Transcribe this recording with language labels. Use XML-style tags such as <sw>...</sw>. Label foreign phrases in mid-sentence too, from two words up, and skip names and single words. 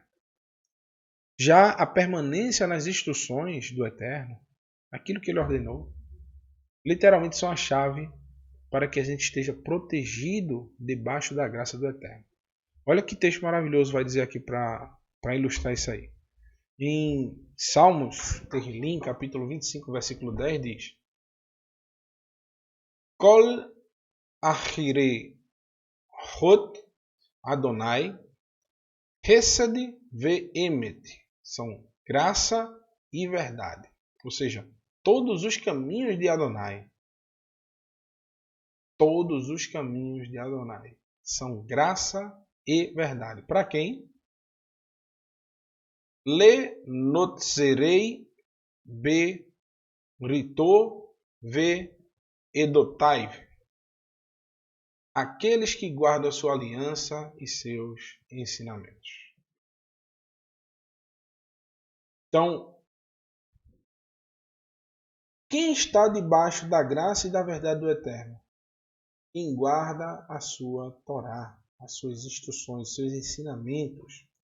<pt>Já a permanência nas instruções do Eterno, aquilo que Ele ordenou, literalmente são a chave para que a gente esteja protegido debaixo da graça do Eterno. Olha que texto maravilhoso vai dizer aqui para ilustrar isso aí. Em Salmos, Tehillim, capítulo 25, versículo 10, diz:</pt> <he>כל ארחות אדוני חסד ואמת.</he> <pt>São graça e verdade. Ou seja, todos os caminhos de Adonai. Todos os caminhos de Adonai são graça e verdade. Para quem?</pt> <he>לנצרי בריתו ועדתיו.</he> <pt>Aqueles que guardam a sua aliança e seus ensinamentos. Então, quem está debaixo da graça e da verdade do Eterno? Quem guarda a sua Torá, as suas instruções, os seus ensinamentos.</pt>